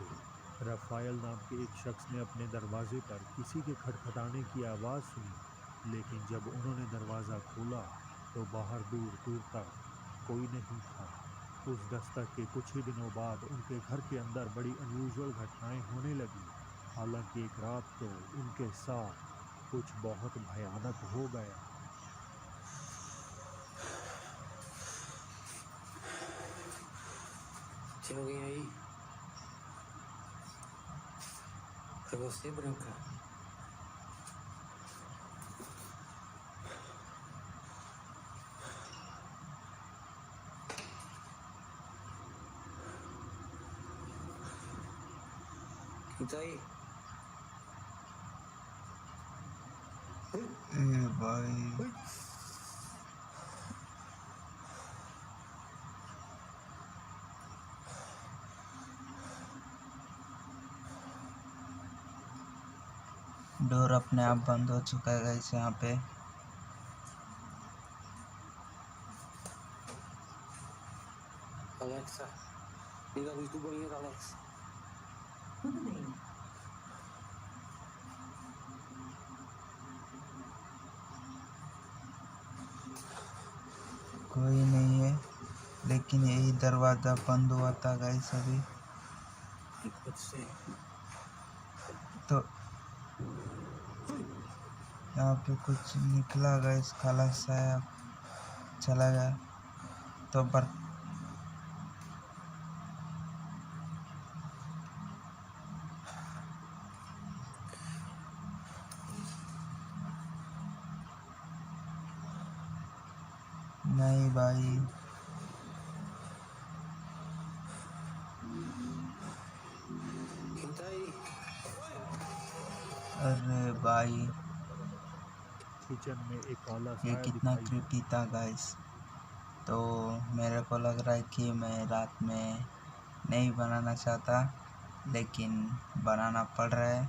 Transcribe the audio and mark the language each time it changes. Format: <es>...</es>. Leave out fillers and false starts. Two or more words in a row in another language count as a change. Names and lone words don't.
<hi>रफ़ायल नाम के एक शख्स ने अपने दरवाजे पर किसी के खटखटाने की आवाज़ सुनी, लेकिन जब उन्होंने दरवाज़ा खोला तो बाहर दूर दूर तक कोई नहीं था। उस दस्तक के कुछ ही दिनों बाद उनके घर के अंदर बड़ी अनयूजुअल घटनाएं होने लगी। हालांकि एक रात तो उनके साथ कुछ बहुत भयानक हो गया।</hi> <pt>Alguém aí? Foi você, Branca? Quem tá aí?</pt> <hi>भाई डोर अपने आप बंद हो चुका है गाइस यहाँ पे।</hi> <pt>Alexa, liga a luz do banheiro, Alex. Tudo bem.</pt> <hi>कोई नहीं है, लेकिन यही दरवाज़ा बंद हुआ था गाइस अभी।</hi> <pt>O que pode ser?</pt> <hi>तो यहाँ पे कुछ निकला गाइस, काला साया चला गया। तो नहीं भाई,</hi> <pt>Quem tá aí?</pt> <hi>अरे भाई किचन में एक काला ये साया कितना दिखाई दिया। क्रीपी था गाइस। तो मेरे को लग रहा है कि मैं रात में नहीं बनाना चाहता, लेकिन बनाना पड़ रहा है।</hi>